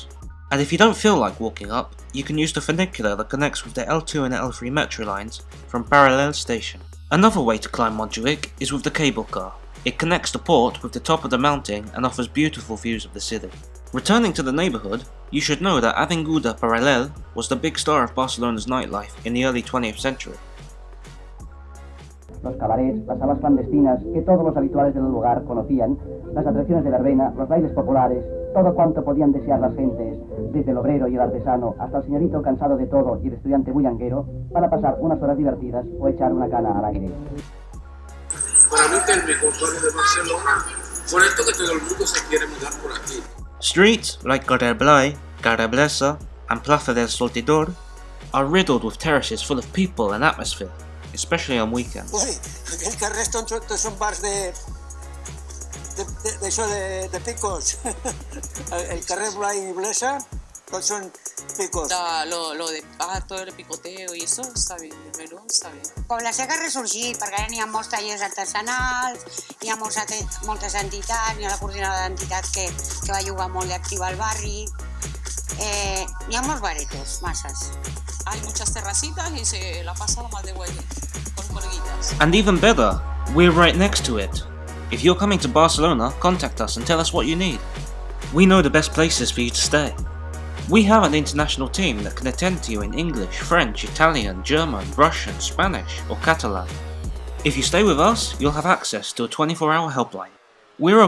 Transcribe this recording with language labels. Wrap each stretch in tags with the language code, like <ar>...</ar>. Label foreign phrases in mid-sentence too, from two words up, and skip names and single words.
<en>And if you don't feel like walking up, you can use the funicular that connects with the L2 and L3 metro lines from Paral station. Another way to climb Montjuïc is with the cable car. It connects the port with the top of the mountain and offers beautiful views of the city. Returning to the neighbourhood, you should know that Avinguda Paral was the big star of Barcelona's nightlife in the early 20th century.</en> <es>Los cabarets, las salas clandestinas que todos los habituales del lugar conocían, las atracciones de verbena, los bailes populares, todo cuanto podían desear las gentes, desde el obrero y el artesano hasta el señorito cansado de todo y el estudiante bullanguero, para pasar unas horas divertidas o echar una cana al aire. Para mí que el mejor barrio de Barcelona, por esto que todo el mundo se quiere mudar por aquí.</es> <en>Streets like Carrer Blai, Carrer Blesa, and Plaza del Soltidor are riddled with terraces full of people and atmosphere, especially on weekends.</en> <ca>Ui, aquell carrer tots són bars de picos. El carrer Blai i Blesa, tots son picos.</ca> <es>Lo de todo el picoteo y eso está bien, el menú está bien.</es> <ca>Poble Sec ha ressorgit perquè ara n'hi ha molts tallers artesanals, hi ha moltes entitats, hi ha la coordinadora d'entitats que va jugar molt d'activa al barri, hi ha molts baretos, masses.</ca> <es>Hay muchas terracitas y se la pasa más de guay con coleguitas.</es> <en>And even better, we're right next to it. If you're coming to Barcelona, contact us and tell us what you need. We know the best places for you to stay. We have an international team that can attend to you in English, French, Italian, German, Russian, Spanish, or Catalan. If you stay with us, you'll have access to a 24-hour helpline.</en>